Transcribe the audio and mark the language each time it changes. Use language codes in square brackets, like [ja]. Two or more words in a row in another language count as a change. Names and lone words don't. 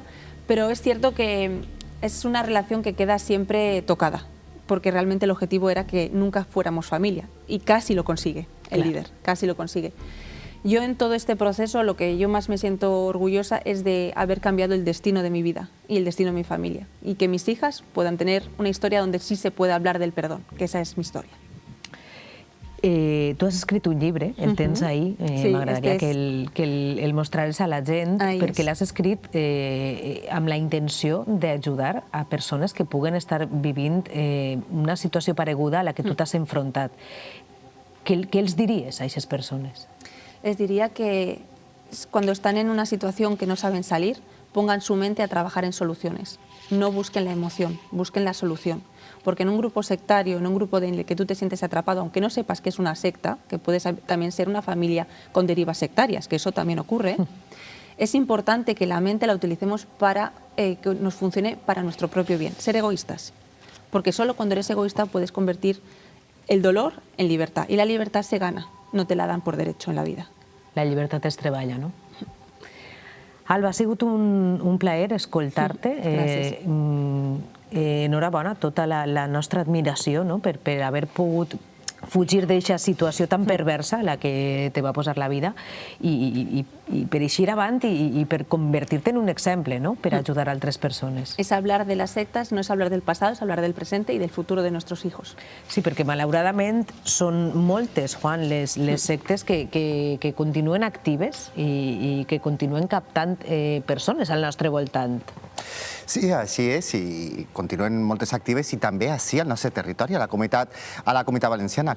[es] Pero es cierto que es una relación que queda siempre tocada, porque realmente el objetivo era que nunca fuéramos familia y casi lo consigue el líder, casi lo consigue. Yo en todo este proceso lo que yo más me siento orgullosa es de haber cambiado el destino de mi vida y el destino de mi familia y que mis hijas puedan tener una historia donde sí se pueda hablar del perdón, que esa es mi historia. [ca] Tu has escrit un llibre, el tens ahí, m'agradaria que el mostrares a la gent, perquè l'has escrit amb la intenció d'ajudar a persones que puguen estar vivint una situació pareguda a la que tu t'has enfrontat. Què els diries a aquestes persones? [es] Les diría que cuando están en una situación que no saben salir, pongan su mente a trabajar en soluciones. No busquen la emoción, busquen la solución. Porque en un grupo sectario, en un grupo en el que tú te sientes atrapado, aunque no sepas que es una secta, que puede también ser una familia con derivas sectarias, que eso también ocurre, es importante que la mente la utilicemos para que nos funcione para nuestro propio bien. Ser egoístas. Porque solo cuando eres egoísta puedes convertir el dolor en libertad. Y la libertad se gana, no te la dan por derecho en la vida. [ca] La llibertat es treballa, no? Alba, ha sigut un plaer escoltar-te. Gràcies. Enhorabona, tota la nostra admiració per haver pogut fugir d'aquesta situació tan perversa a la que te va posar la vida i per eixir avant i per convertir-te en un exemple, per ajudar a altres persones. [es] Es hablar de las sectas, no es hablar del pasado, es hablar del presente y del futuro de nuestros hijos. [ca] Sí, perquè malauradament són moltes, Juan, les sectes que continuen actives i que continuen captant persones al nostre voltant. Sí, així és, i continuen moltes actives i també així al nostre territori, a la comunitat valenciana.